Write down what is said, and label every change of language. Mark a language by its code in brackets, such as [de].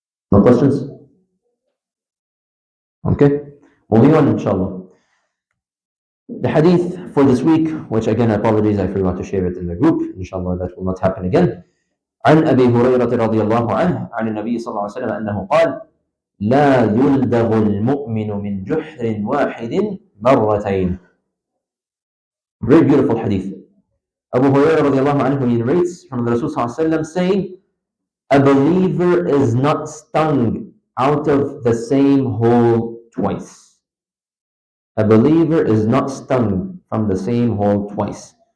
[en] No questions? Okay. Moving on, inshallah. The hadith for this week, which again, apologies, I forgot to share it in the group. Inshallah, that will not happen again. [ar] عن أبي هريرة رضي الله عنه عن النبي صلى الله عليه وسلم أنه قال لا يلدغ المؤمن من جحر واحد مرتين. [en] Very beautiful hadith. Abu Hurairah [ar] رضي الله عنه, [en] he narrates from the Rasul [ar] صلى الله عليه وسلم [en] saying, a believer is not stung out of the same hole twice. A believer is not stung from the same hole twice.